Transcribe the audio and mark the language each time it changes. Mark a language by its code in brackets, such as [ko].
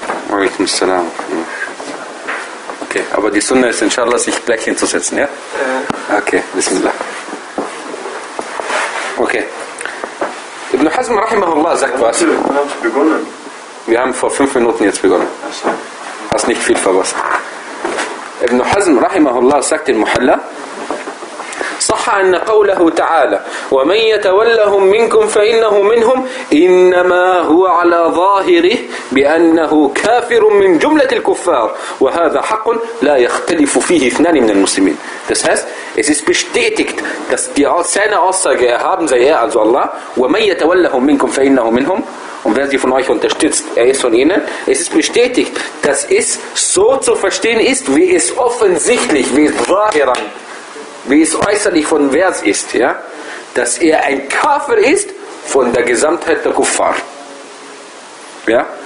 [de] Okay, aber die Sunna ist inshallah sich gleich hinzusetzen, ja? Okay, bismillah. Okay. Ibn Hazm rahimahullah sagt was? Wir haben schon begonnen. Wir haben vor 5 Minuten jetzt begonnen. Hast nicht viel verpasst. Ibn Hazm rahimahullah sagt in Muhalla: [ar] صح أن قوله تعالى ومن يتولهم منكم فإنه منهم إنما هو على ظاهره بأنه كافر من جملة الكفار وهذا حق لا يختلف فيه اثنان من المسلمين. [de] Das heißt, es ist bestätigt, dass die seine Aussage erhaben sei er, also Allah, [ar] ومن يتولهم منكم فإنه منهم, [de] und wer sie von euch unterstützt, er ist von ihnen. Es ist bestätigt, dass es so zu verstehen ist, wie es offensichtlich, wie es ظاهران, wie es äußerlich von Vers ist, ja, dass er ein Kafir ist von der Gesamtheit der Kuffar. Ja?